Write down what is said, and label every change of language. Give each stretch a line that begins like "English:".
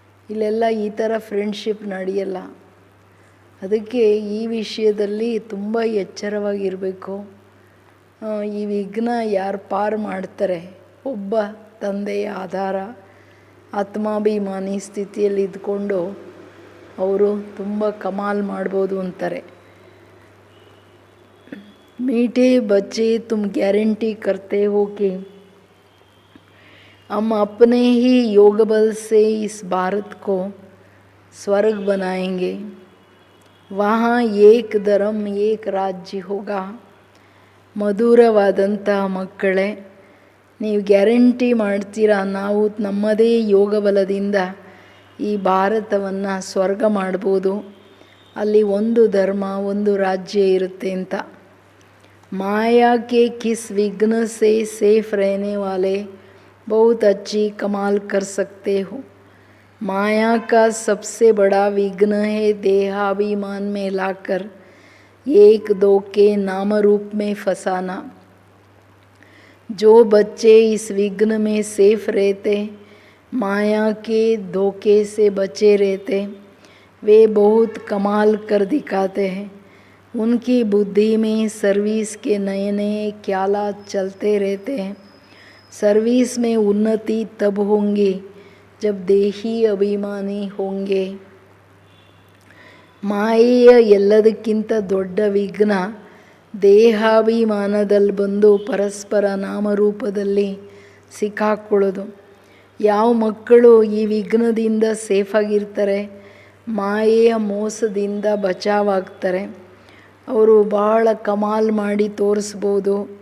Kannada: ಇಲ್ಲೆಲ್ಲ ಈ ಥರ ಫ್ರೆಂಡ್ಶಿಪ್ ನಡೆಯಲ್ಲ. ಅದಕ್ಕೆ ಈ ವಿಷಯದಲ್ಲಿ ತುಂಬ ಎಚ್ಚರವಾಗಿರಬೇಕು. ಈ ವಿಘ್ನ ಯಾರು ಪಾರು ಮಾಡ್ತಾರೆ, ಒಬ್ಬ ತಂದೆಯ ಆಧಾರ ಆತ್ಮಾಭಿಮಾನಿ ಸ್ಥಿತಿಯಲ್ಲಿ ಇದ್ಕೊಂಡು ಅವರು ತುಂಬ ಕಮಾಲ್ ಮಾಡ್ಬೋದು ಅಂತಾರೆ.
Hindi: मीठे बच्चे तुम गारंटी करते हो कि हम अपने ही योग बल से इस भारत को स्वर्ग बनाएंगे. वहाँ एक धर्म एक राज्य होगा.
Kannada: ಮಧುರವಾದಂಥ ಮಕ್ಕಳೇ, ನೀವು ಗ್ಯಾರಂಟಿ ಮಾಡ್ತೀರಾ ನಾವು ನಮ್ಮದೇ ಯೋಗ ಬಲದಿಂದ ಈ ಭಾರತವನ್ನು ಸ್ವರ್ಗ ಮಾಡ್ಬೋದು, ಅಲ್ಲಿ ಒಂದು ಧರ್ಮ ಒಂದು ರಾಜ್ಯ ಇರುತ್ತೆ ಅಂತ.
Hindi: माया के किस विघ्न से सेफ रहने वाले बहुत अच्छी कमाल कर सकते हो. माया का सबसे बड़ा विघ्न है देहाभिमान में लाकर एक दो के नाम रूप में फंसाना. जो बच्चे इस विघ्न में सेफ रहते, माया के धोखे से बचे रहते, वे बहुत कमाल कर दिखाते हैं. उनकी बुद्धि में सर्विस के नए नए ख्यालात चलते रहते हैं. सर्विस में उन्नति तब होंगी जब देही अभिमानी होंगे.
Kannada: ಮಾಯೆಯ ಎಲ್ಲದಕ್ಕಿಂತ ದೊಡ್ಡ ವಿಘ್ನ ದೇಹಾಭಿಮಾನದಲ್ಲಿ ಬಂದು ಪರಸ್ಪರ ನಾಮರೂಪದಲ್ಲಿ ಸಿಕ್ಕಾಕೊಳ್ಳೋದು. ಯಾವ ಮಕ್ಕಳು ಈ ವಿಘ್ನದಿಂದ ಸೇಫಾಗಿರ್ತಾರೆ, ಮಾಯೆಯ ಮೋಸದಿಂದ ಬಚಾವಾಗ್ತಾರೆ, ಅವರು ಭಾಳ ಕಮಾಲ್ ಮಾಡಿ ತೋರಿಸ್ಬೋದು.